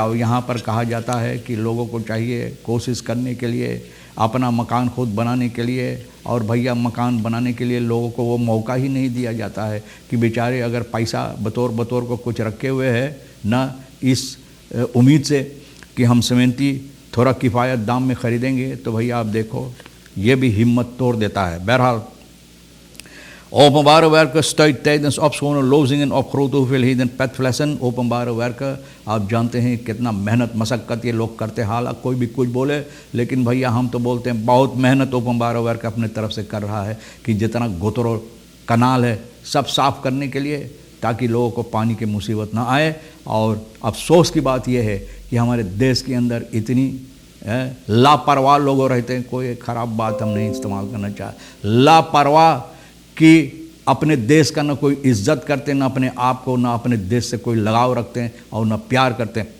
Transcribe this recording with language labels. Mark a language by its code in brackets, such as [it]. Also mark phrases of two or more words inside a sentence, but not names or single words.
[hns] यहाँ पर कहा जाता है कि लोगों को चाहिए कोशिश करने के लिए, अपना मकान खुद बनाने के लिए, और भैया मकान बनाने के लिए लोगों को वो मौका ही नहीं दिया जाता है कि बेचारे अगर पैसा बतौर को कुछ रखे हुए है न, इस उम्मीद से कि हम सीमेंटी थोड़ा किफ़ायत दाम में ख़रीदेंगे, तो भैया आप देखो ये भी हिम्मत तोड़ देता है। [nl] बहरहाल openbare werken stuit tijdens opschonen, lozingen op grote hoeveelheden petflessen। [hns] openbare werken आप जानते हैं कितना मेहनत मशक्क़त ये लोग करते हैं। हालांकि कोई भी कुछ बोले, लेकिन भैया हम तो बोलते हैं बहुत मेहनत openbare werken अपने तरफ से कर रहा है कि जितना गोतरो कनाल है सब साफ़ करने के लिए, ताकि लोगों को पानी की मुसीबत ना आए। और अफसोस की बात यह है कि हमारे देश के अंदर इतनी लापरवाह लोग रहते हैं। कोई ख़राब बात हम नहीं इस्तेमाल करना चाह, लापरवाह कि अपने देश का ना कोई इज्जत करते, ना अपने आप को, ना अपने देश से कोई लगाव रखते हैं और ना प्यार करते हैं।